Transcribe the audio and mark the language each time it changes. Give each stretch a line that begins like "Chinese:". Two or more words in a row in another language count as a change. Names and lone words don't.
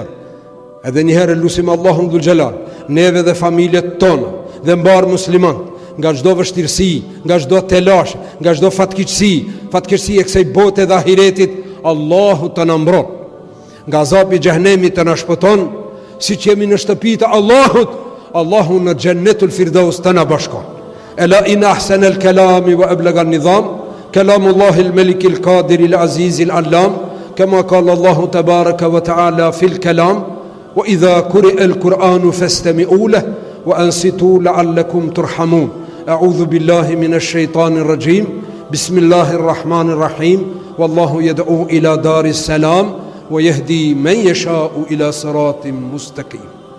Albanian: Edhe njëherë lusim Allahun
Arabic: ذو الجلال,
Albanian: neve dhe familjet tonë, dhe mbar musliman, nga çdo vështirësi, nga çdo telash, nga çdo fatkeqësi e kësaj bote dhe ahiretit, Allahu të na mbron. Nga azapi i xhehenemit të na shpëton, siç jemi në shtëpitë e Allahut, Allahu në
Arabic: جنة الفردوس
Albanian: të na bashkon.
Arabic: ألا إن أحسن الكلام وأبلغ النظام كلام الله الملك القادر العزيز العلام كما قال الله تبارك وتعالى في الكلام وإذا قرئ القرآن فاستمعوا له وأنصتوا لعلكم ترحمون. أعوذ بالله من الشيطان الرجيم. بسم الله الرحمن الرحيم. والله يدعو إلى دار السلام ويهدي من يشاء إلى صراط مستقيم.